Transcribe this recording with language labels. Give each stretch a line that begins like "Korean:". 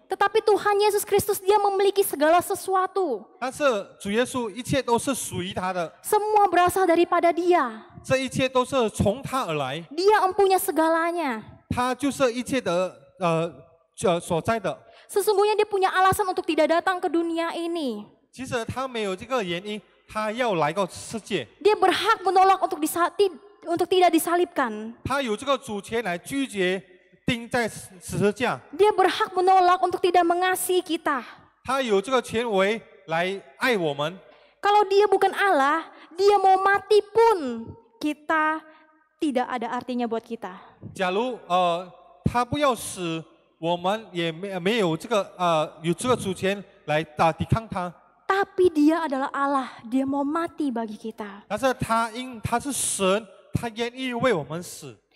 Indonesian: Tetapi Tuhan Yesus Kristus, Dia memiliki segala sesuatu.
Chinese: 但是主耶稣一切都是属于他的，
Indonesian: Semua berasal daripada Dia.
Chinese: 这一切都是从他而来，
Indonesian: Dia empunya segalanya.
Chinese: 他就是一切的所在的。
Indonesian: Sesungguhnya Dia punya alasan untuk tidak datang ke dunia ini.
Chinese: 其实他没有这个原因，他要来到世界，
Indonesian: Dia berhak menolak untuk tidak disalibkan.
Chinese: 他有这个主权来拒绝钉在十字架，
Indonesian: Dia berhak menolak untuk tidak mengasihi kita.
Chinese: 他有这个权威来爱我们。
Indonesian: Kalau Dia bukan Allah, Dia mau mati pun kita tidak ada artinya buat kita.
Chinese: 假如他不要死，我们也没有这个有这个主权来抵抗他。
Indonesian: Tapi Dia adalah Allah, Dia mau mati bagi kita.
Chinese: 但是他是神，他愿意为我们死。